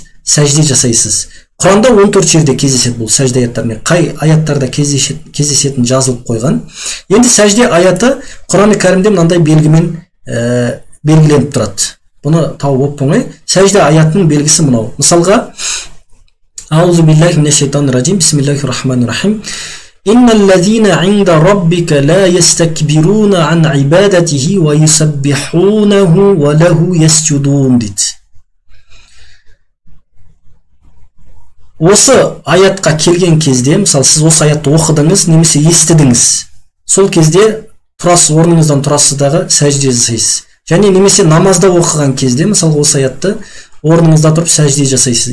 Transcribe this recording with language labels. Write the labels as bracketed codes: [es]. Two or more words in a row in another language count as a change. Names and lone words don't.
[kk] Сәжде жасайсыз. Құранда 14 жерде кездеседі бұл сәжде аяттарымен. Қай аяттарда кездесетін жазылып қойған. Енді сәжде аяты Құран Кәрімде мынандай белгімен белгіленіп тұрады. Бұны тауып оп-оңай. Сәжде аятының белгісі мынау. Мысалға, [ar] أعوذ بالله من الشيطان الرجيم. بسم الله الرحمن الرحيم. إن الذين عند ربك لا يستكبرون عن عبادته ويسبحونه وله يسجدون дейді. [kk] Осы аятқа келген кезде, мысалы сіз осы аятты оқыдыңыз немесе естідіңіз, сол кезде тұрасыз, орныңыздан тұрасыз дағы сәжде жасайсыз. Және немесе намазда оқыған кезде, мысалы осы аятты орныңызда тұрып сәжде жасайсыз.